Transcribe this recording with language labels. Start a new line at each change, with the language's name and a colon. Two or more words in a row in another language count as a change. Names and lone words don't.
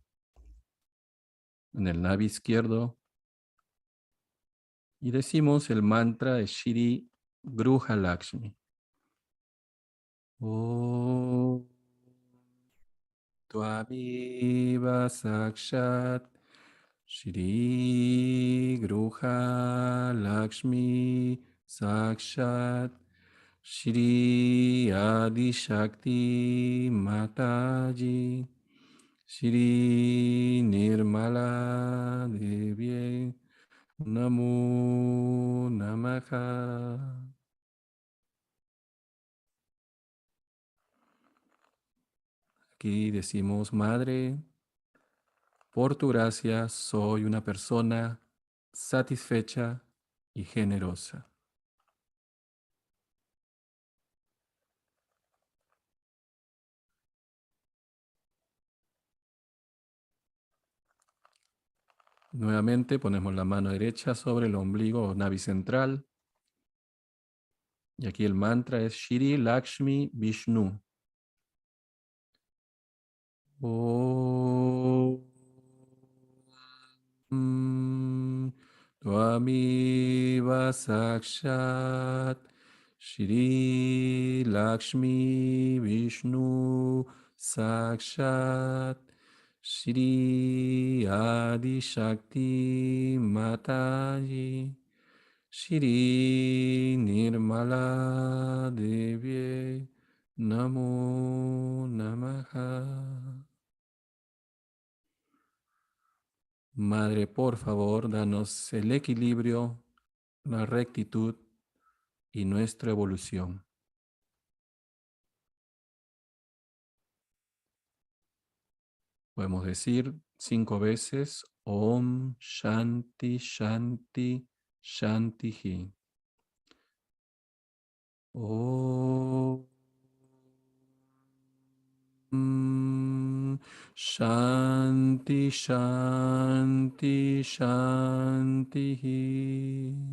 Spanish: En el navi izquierdo. Y decimos el mantra de Shri Gruha Lakshmi.
Sanskrit: Om Tvamiva Sakshat Shri Gruha Lakshmi Sakshat Shri Adi Shakti Mataji Shri Nirmala Devi Namo Namaha.
Spanish: Aquí decimos, Madre, por tu gracia soy una persona satisfecha y generosa. Nuevamente ponemos la mano derecha sobre el ombligo o navi central. Y aquí el mantra es Shri Lakshmi Vishnu.
Sanskrit: Om Tvamiva Sakshat Shri Lakshmi Vishnu Sakshat Shri Adi Shakti Mataji Shri Nirmala Devi Namo Namaha.
Spanish: Madre, por favor, danos el equilibrio, la rectitud y nuestra evolución. Podemos decir 5 veces
Sanskrit: Om Shanti Shanti Shanti. Om Shanti Shanti Shanti.